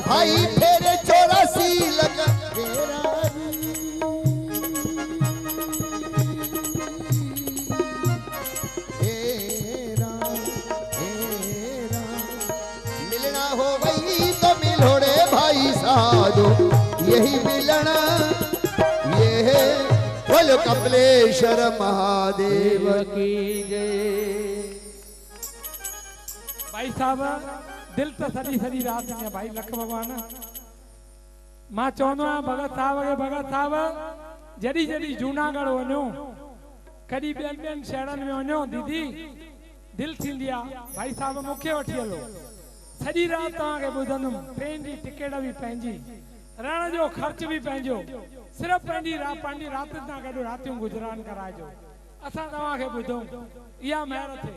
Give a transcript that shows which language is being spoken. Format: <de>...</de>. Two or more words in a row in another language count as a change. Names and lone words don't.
<hi>भाई फेरे 84 लगा फेरा मिलना हो वही तो मिलोड़े भाई साधो, यही मिलना ये है बोल कपिलेश्वर महादेव की जय।</hi> <sd>भाई साहब दिल तो सॼी सॼी रात में भाई लख भगवान मां चवंदो आहियां भगत साहब जॾहिं जॾहिं जूनागढ़ वञो कॾहिं ॿियनि शहरनि में वञो दीदी दिल थींदी आहे भाई साहब मूंखे वठी हलो, सॼी रात तव्हांखे ॿुधंदुमि, ट्रेन जी टिकट बि पंहिंजी, रहण जो ख़र्च बि पंहिंजो, सिर्फ़ु पंहिंजी राति सां गॾु रातियूं गुज़रान कराइजो, असां तव्हांखे ॿुधूं, इहा महिर थिए।</sd>